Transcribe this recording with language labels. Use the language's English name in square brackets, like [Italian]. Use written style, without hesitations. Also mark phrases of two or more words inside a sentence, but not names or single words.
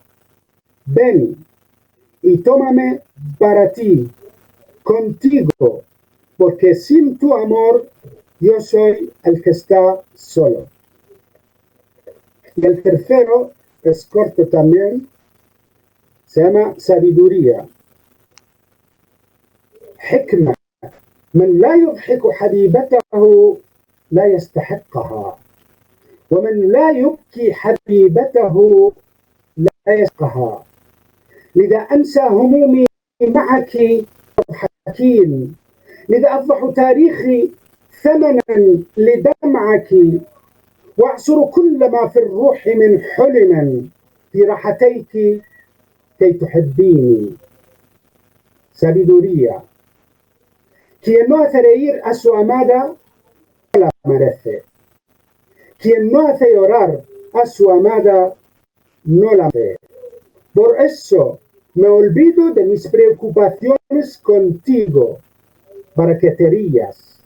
[Spanish] Ven y tómame para ti, contigo, porque sin tu amor yo soy el que está solo. Y el tercero es corto también, se llama sabiduría. [Arabic] حكمة. من لا يضحك حبيبته لا يستحقها، ومن لا يبكي حبيبته لا يسقها. لذا أنسى همومي معك تضحكين. لذا أفضح تاريخي ثمنا لدمعك، وأعصر كل ما في الروح من حلم في راحتيك كي تحبيني. [Spanish] Sabiduría. Quien no hace reír a su amada no la merece. Quien no hace llorar a su amada no la merece. Por eso me olvido de mis preocupaciones contigo para que te rías.